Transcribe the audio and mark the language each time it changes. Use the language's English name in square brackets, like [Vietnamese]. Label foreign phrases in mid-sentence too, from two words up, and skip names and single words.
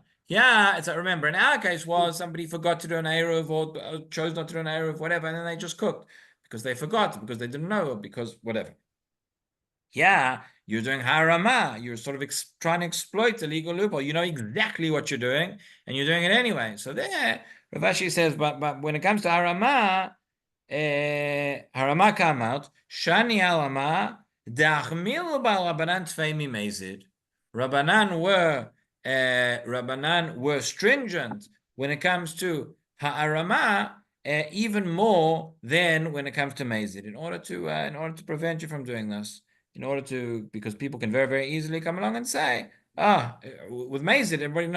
[English] Yeah, remember, in our case was somebody forgot to do an Eruv or chose not to do an Eruv, whatever, and then they just cooked because they forgot, because they didn't know, or because whatever. Yeah, you're doing harama. You're sort of trying to exploit the legal loophole. You know exactly what you're doing, and you're doing it anyway. So there, Rav Ashi says, but when it comes to harama, harama come out. [Aramaic] שאני הערמה דאחמירו בה רבנן טפי ממזיד. [English] Rabbanan were stringent when it comes to ha'arama, even more than when it comes to mezid. In order to prevent you from doing this, because people can very, very easily come along and say, with mezid, everybody knows.